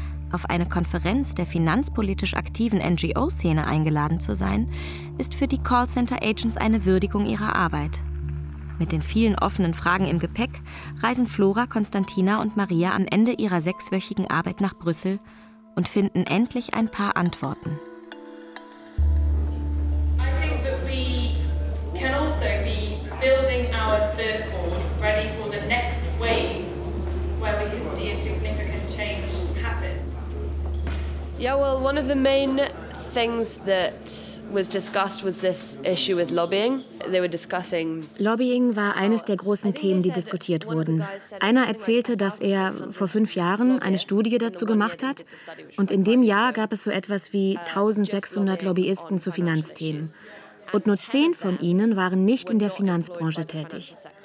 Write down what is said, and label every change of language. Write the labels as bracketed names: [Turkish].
[German] Auf eine Konferenz der finanzpolitisch aktiven NGO-Szene eingeladen zu sein, ist für die Callcenter-Agents eine Würdigung ihrer Arbeit. Mit den vielen offenen Fragen im Gepäck reisen Flora, Konstantina und Maria am Ende ihrer 6-wöchigen Arbeit nach Brüssel und finden endlich ein paar Antworten. [English] Building our surfboard ready for the next wave where we can see a significant Yeah, well, one of the main things that was discussed was this issue with lobbying. They were discussing. [German] Lobbying war eines der großen Themen, die diskutiert wurden. Einer erzählte, dass er vor 5 Jahren eine Studie dazu gemacht hat, und in dem Jahr gab es so etwas wie 1600 Lobbyisten zu Finanzthemen. Und nur 10 von ihnen waren nicht in der Finanzbranche tätig.